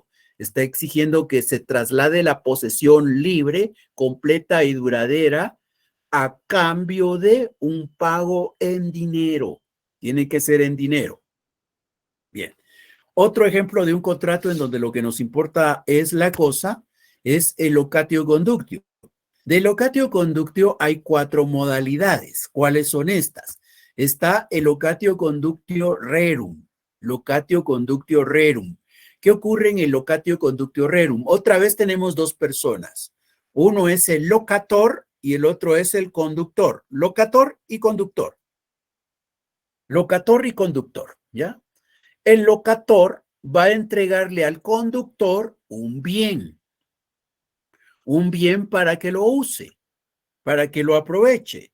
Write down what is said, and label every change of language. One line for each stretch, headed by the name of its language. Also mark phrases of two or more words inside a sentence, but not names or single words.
Spanish: Está exigiendo que se traslade la posesión libre, completa y duradera a cambio de un pago en dinero. Tiene que ser en dinero. Bien. Otro ejemplo de un contrato en donde lo que nos importa es la cosa es el
Latin: locatio conductio.
Spanish: De
Latin: locatio conductio
Spanish: hay 4 modalidades. ¿Cuáles son estas? Está el
Latin: locatio conductio rerum. Locatio conductio rerum.
Spanish: ¿Qué ocurre en el
Latin: locatio conductio rerum?
Spanish: Otra vez tenemos 2 personas. Uno es el locator y el otro es el conductor. Locator y conductor. Locator y conductor, ¿ya? El locator va a entregarle al conductor un bien para que lo use, para que lo aproveche.